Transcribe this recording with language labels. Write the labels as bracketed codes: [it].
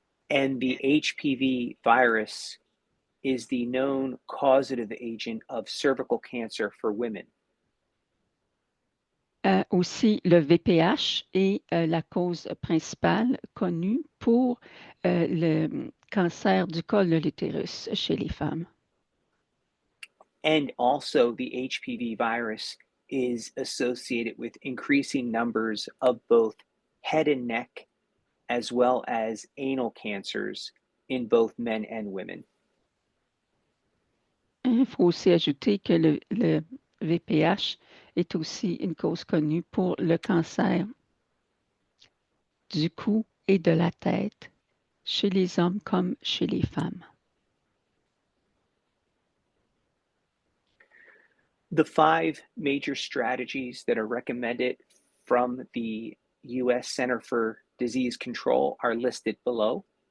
[en] And the HPV virus is the known causative agent of cervical cancer for women. [fr] Aussi, le VPH est la cause principale connue pour le cancer du col de l'utérus chez les femmes. [en] And also, the HPV virus is associated with increasing numbers of both head and neck, as well as anal cancers in both men and women. [fr] Il faut aussi ajouter que le VPH est aussi une cause connue pour le cancer du cou et de la tête, chez les hommes comme chez les femmes. [en] The 5 major strategies that are recommended from the U.S. Center for Disease Control are listed below.